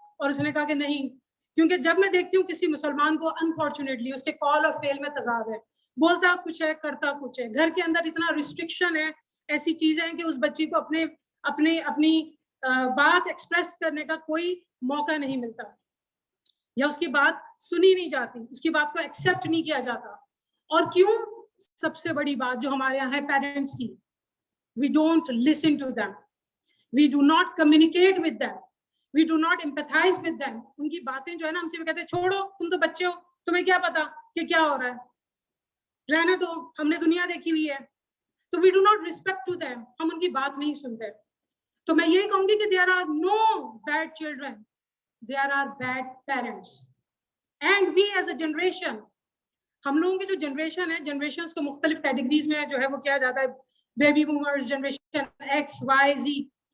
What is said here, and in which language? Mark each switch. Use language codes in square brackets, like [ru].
[hi] और उसने कहा कि नहीं, क्योंकि जब मैं देखती हूँ किसी मुसलमान को अनफॉर्चुनेटली उसके कॉल और फेल में तजाद है, बोलता कुछ है करता कुछ है, घर के अंदर इतना रिस्ट्रिक्शन है, ऐसी चीजें हैं कि उस बच्ची को अपनी बात एक्सप्रेस करने का कोई मौका नहीं मिलता या उसकी बात सुनी नहीं जाती, उसकी बात को एक्सेप्ट नहीं किया जाता। और क्यों? सबसे बड़ी बात जो हमारे यहाँ है पेरेंट्स की, [en] we don't listen to them, we do not communicate with them, we do not empathize with them। [hi] उनकी बातें जो है ना हमसे भी कहते हैं छोड़ो, तुम तो बच्चे हो, तुम्हें क्या पता कि क्या हो रहा है, रहने दो, हमने दुनिया देखी हुई है। तो [en] we do not respect to them, [hi] हम उनकी बात नहीं सुनते। तो मैं यही कहूंगी कि [en] there are no bad children, there are bad parents, and we as a generation, [hi] हम लोगों की जो जनरेशन है, जनरेशन को मुख्तलिफ कैटेगरीज में जो है वो किया जाता है, baby boomers, generation x, Y, जी।